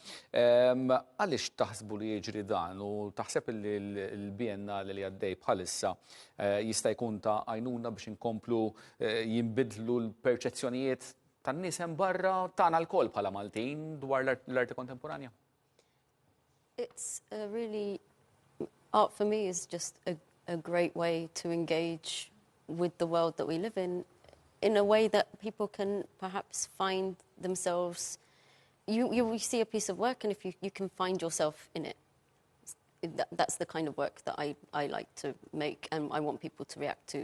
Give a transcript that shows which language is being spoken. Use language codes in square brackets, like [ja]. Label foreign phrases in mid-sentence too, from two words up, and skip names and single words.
[mt] Għaliex taħsbu li jiġri dan u taħseb li l-biennale li għaddej bħalissa jista' jkun ta' għajnuna biex inkomplu jinbidlu l-perċezzjonijiet tan-nies hemm barra tagħna l-kol bħala Maltin dwar l-arti kontemporanja? [en] It's a really, art for me is just a great way to engage with the world that we live in a way that people can perhaps find themselves. You see a piece of work, and if you can find yourself in it, that's the kind of work that I like to make, and I want people to react to.